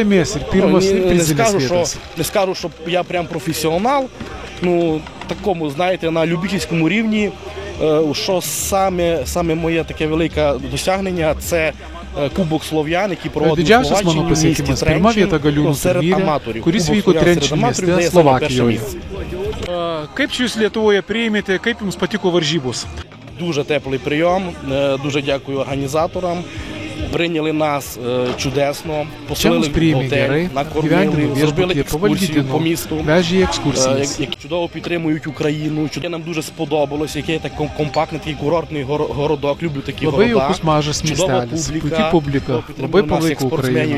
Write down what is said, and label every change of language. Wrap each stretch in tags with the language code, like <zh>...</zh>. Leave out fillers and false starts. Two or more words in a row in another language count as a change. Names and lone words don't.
<uk>Не скажу, що я прям професіонал, такому, знаєте, на любительському рівні, що саме моє таке велике досягнення – це Кубок Слов'ян, який проводив у Словаччині в місті Тренчин серед аматорів.</uk> <lt>Kuris vyko Trenčino mieste Slovakijoje. Kaip jūs Lietuvoje priėmėte, kaip jums patiko varžybos?</lt> <uk>Дуже теплий прийом, дуже дякую організаторам. Прийняли нас чудесно, поселили в готель, накормили, зробили екскурсію по місту, які чудово підтримують Україну. Нам дуже сподобалось, який так компактний, такий курортний городок, люблю такі города, чудова публіка, підтримує нас як спортсменів.</uk>